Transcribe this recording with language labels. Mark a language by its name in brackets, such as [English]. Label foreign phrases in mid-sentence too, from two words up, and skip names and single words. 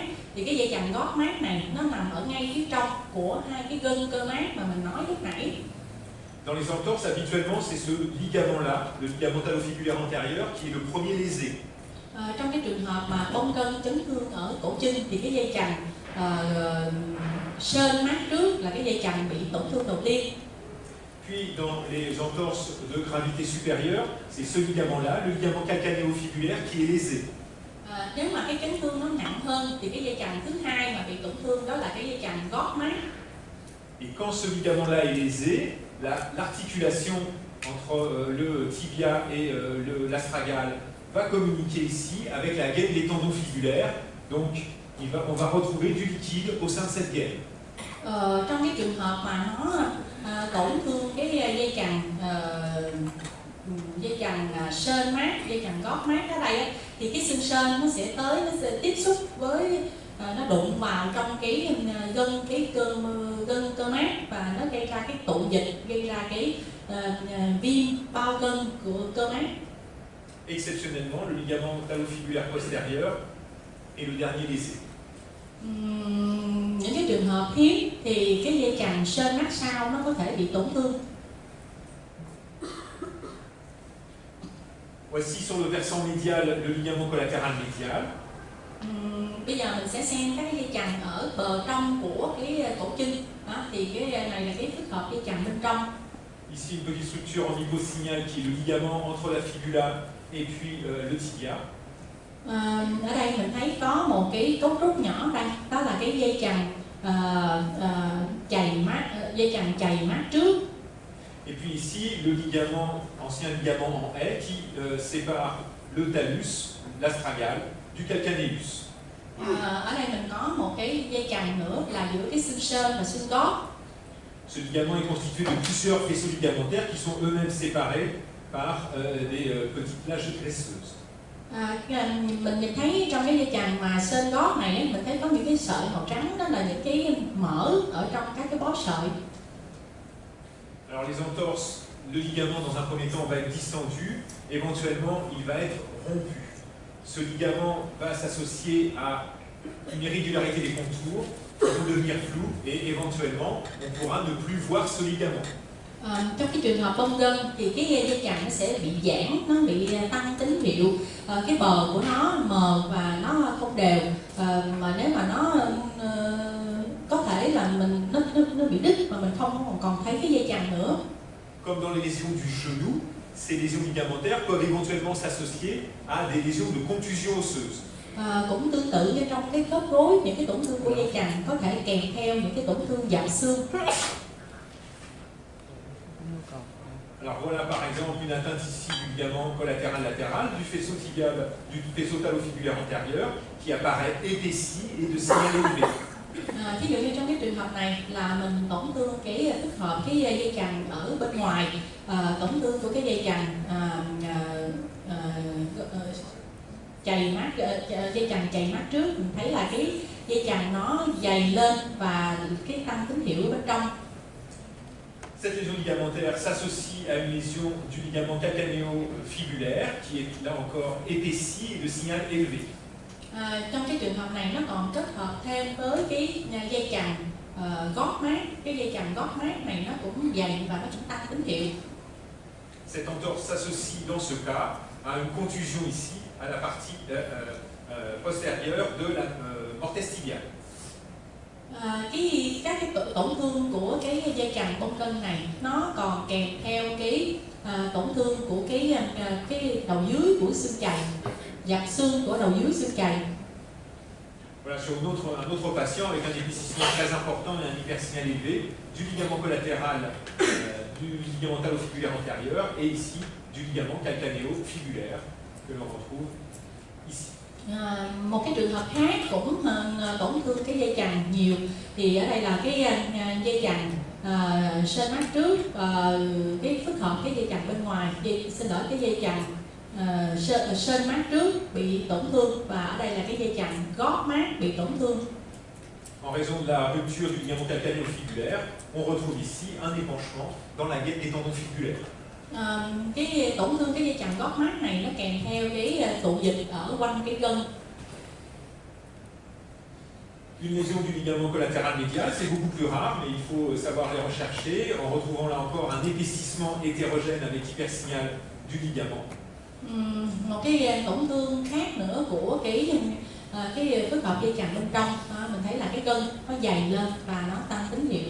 [Vietnamese] Thì cái dây chằng gót mát này nó nằm ở ngay phía trong của hai cái gân cơ mát mà mình nói lúc nãy. [French] Dans les entorses, habituellement, c'est ce ligament-là, le ligament talofibulaire antérieur, qui est le premier lésé. [Vietnamese] Trong cái trường hợp mà bong gân chấn thương ở cổ chân thì cái dây chằng sên mát trước là cái dây chằng bị tổn thương đầu tiên. [French] Puis dans les entorses de gravité supérieure, c'est ce ligament-là, le ligament calcanéofibulaire, qui est lésé. [Vietnamese] Nếu mà cái chấn thương nó nặng hơn thì cái dây chằng thứ hai mà bị tổn thương đó là cái dây chằng gót mát. [French] Et quand ce ligament-là est lésé, l'articulation entre le tibia et l'astragale va communiquer ici avec la gaine des tendons fibulaires. Donc on va retrouver du liquide au sein de cette gaine. [Vietnamese] Trong cái trường hợp mà nó tổn thương cái dây chằng sên mát, dây chằng gót mát ở đây á, thì cái xương sên nó sẽ tiếp xúc với, nó đụng vào trong cái gân cơ mát và nó gây ra cái tụ dịch, gây ra cái viêm bao gân của cơ mát. [French] Exceptionnellement, le ligament talofibulaire postérieur est le dernier lésé. [Vietnamese] Những cái trường hợp hiếm thì cái dây chằng sên mát sau nó có thể bị tổn thương. [French] Voici sur le versant médial le ligament collatéral médial. [Vietnamese] Bây giờ mình sẽ xem các dây chằng ở bờ trong của cái cổ chân. Thì cái này là cái phức hợp dây chằng bên trong. [French] Ici une petite structure en hyposignal qui est le ligament entre la fibula et puis le tibia. [Vietnamese] Ở đây mình thấy có một cái cấu trúc nhỏ đây, đó là cái dây chằng chày mát trước. [French] Et puis ici, le ligament, ancien ligament en haie, qui sépare le talus, l'astragale, du calcaneus. [Vietnamese] Ở đây mình có một cái dây chằng nữa là giữa cái xương sên và xương gót. [French] Ce ligament est constitué de plusieurs faisceaux ligamentaires qui sont eux-mêmes séparés par des petites plages graisseuses. [Vietnamese] Mình nhìn thấy trong cái dây chằng mà sên gót này mình thấy có những cái sợi màu trắng, đó là những cái mỡ ở trong các cái bó sợi. [French] Alors les entorses, le ligament dans un premier temps va être distendu, éventuellement il va être rompu. Ce ligament va s'associer à une irrégularité des contours, qui vont devenir flous et éventuellement on pourra ne plus voir ce ligament. [Vietnamese] Trong cái trường hợp bong gân thì cái dây chằng nó sẽ bị giãn, nó bị tăng tín hiệu, cái bờ của nó mờ và nó không đều, mà nếu mà nó có thể là nó bị đứt mà mình không còn thấy cái dây chằng nữa. [French] Comme dans les lésions du genou, ces lésions ligamentaires peuvent éventuellement s'associer à des lésions de contusion osseuse. [Vietnamese] Cũng tương tự như trong cái khớp gối, những cái tổn thương của dây chằng có thể kèm theo những cái tổn thương dập xương. [French] Alors voilà par exemple une atteinte ici du ligament collatéral latéral, du faisceau tibial, du faisceau talofibulaire antérieur qui apparaît épaissi et de signal élevé. [Vietnamese] Ví dụ như trong cái trường hợp này là mình tổn thương cái tích hợp cái dây chằng ở bên ngoài, tổn thương của cái dây chằng dây chằng chày mát trước, mình thấy là cái dây chằng nó dày lên và cái tăng tín hiệu ở bên trong. [French] Cette lésion ligamentaire s'associe à une lésion du ligament calcanéo-fibulaire qui est là encore épaissi et de signal élevé. [Vietnamese] Trong cái trường hợp này nó còn kết hợp thêm với cái dây chằng gót mát, cái dây chằng gót mát này nó cũng dày và nó cũng tăng tín hiệu. [French] Cette entorse s'associe dans ce cas à une contusion ici, à la partie postérieure de la mortesse tibiale. [Vietnamese] Các cái tổn thương của cái dây chằng bong gân này nó còn kèm theo cái tổn thương của cái đầu dưới của xương chày, dập xương của đầu dưới xương chày. [French] Voilà, sur un autre patient avec un épaississement très important et un hypersignal élevé du ligament collatéral, du ligament talofibulaire antérieur et ici du ligament calcanéo-fibulaire que l'on retrouve ici. [Vietnamese] Một cái trường hợp khác cũng tổn thương cái dây chằng nhiều thì ở đây là cái dây chằng sên mát trước, cái phức hợp cái dây chằng bên ngoài, cái dây chằng sên mát trước bị tổn thương và ở đây là cái dây chằng gót mát bị tổn thương. [French] En raison de la rupture du ligament calcanéo-fibulaire, on retrouve ici un épanchement dans la gaine des tendons fibulaires. [Vietnamese] Cái tổn thương cái dây chằng gót mát này nó kèm theo cái tụ dịch ở quanh cái gân. [French] Une lésion du ligament collatéral médial, c'est beaucoup plus rare, mais il faut savoir les rechercher en retrouvant là encore un épaississement hétérogène avec hypersignal du ligament. [Vietnamese] Một cái tổn thương khác nữa của cái phức hợp dây chằng bên trong, mình thấy là cái gân nó dày lên và nó tăng tín hiệu.